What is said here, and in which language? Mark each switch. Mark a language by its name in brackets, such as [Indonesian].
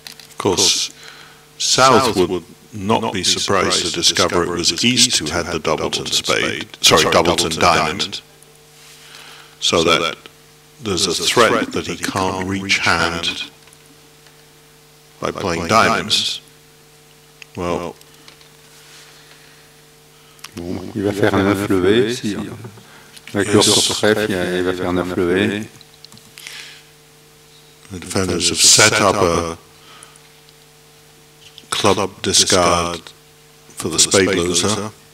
[English] Of course, South would not be surprised to discover it was East who had the doubleton spade, sorry, doubleton diamond, so that there's a threat that he can't reach hand by playing diamonds. Well, [French] bon, il va faire un 9 levé, si, avec le sur trèfle, il va faire 9 levé. [English] The defenders have set up a club discard for the spade loser.